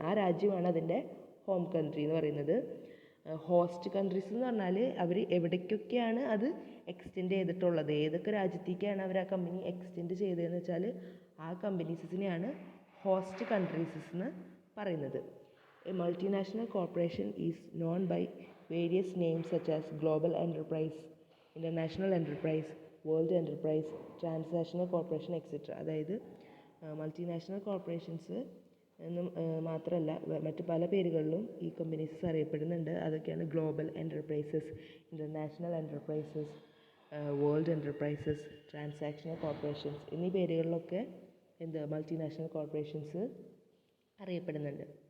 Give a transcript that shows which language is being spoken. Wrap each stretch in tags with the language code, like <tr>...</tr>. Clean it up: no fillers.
<ml>ആ രാജ്യമാണ് അതിൻ്റെ ഹോം കൺട്രി എന്ന് പറയുന്നത്. ഹോസ്റ്റ് കൺട്രീസ് എന്ന് പറഞ്ഞാൽ അവർ എവിടേക്കൊക്കെയാണ് അത് എക്സ്റ്റെൻഡ് ചെയ്തിട്ടുള്ളത്, ഏതൊക്കെ രാജ്യത്തേക്കാണ് അവർ ആ കമ്പനി എക്സ്റ്റെൻഡ് ചെയ്തതെന്ന് വെച്ചാൽ ആ കമ്പനീസിനെയാണ് ഹോസ്റ്റ് കൺട്രീസസ് എന്ന് പറയുന്നത്.</ml> <en>A multinational corporation is known by various names such as global enterprise, international enterprise, world enterprise, transnational corporation, etc.</en> <ml>അതായത് മൾട്ടിനാഷണൽ കോർപ്പറേഷൻസ് എന്നും മാത്രമല്ല മറ്റ് പല പേരുകളിലും ഈ കമ്പനീസ് അറിയപ്പെടുന്നുണ്ട്. അതൊക്കെയാണ് global enterprises, international enterprises, world enterprises, transactional corporations എന്നീ പേരുകളിലൊക്കെ മൾട്ടിനാഷണൽ കോർപ്പറേഷൻസ് അറിയപ്പെടുന്നുണ്ട്.</ml>